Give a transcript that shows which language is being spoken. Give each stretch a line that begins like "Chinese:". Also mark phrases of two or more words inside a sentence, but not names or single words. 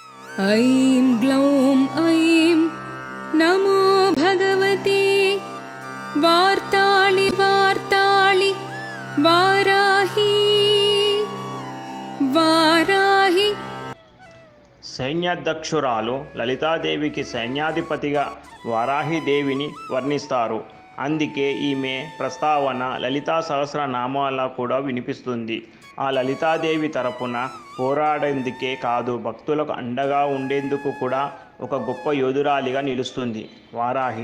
Sanskrit: ऐं ग्लौं ऐं नमो भगवते वार्ताळि वार्ताळि वाराही वाराहि।
Telugu: సైన్యాధ్యక్షురాలు లలితాదేవికి సైన్యాధిపతిగా వారాహిదేవిని వర్ణిస్తారు. అందుకే ఈమె ప్రస్తావన లలితా సహస్రనామాల కూడా వినిపిస్తుంది. ఆ లలితాదేవి తరపున పోరాడేందుకే కాదు, భక్తులకు అండగా ఉండేందుకు కూడా ఒక గొప్ప యోధురాలిగా నిలుస్తుంది వారాహి.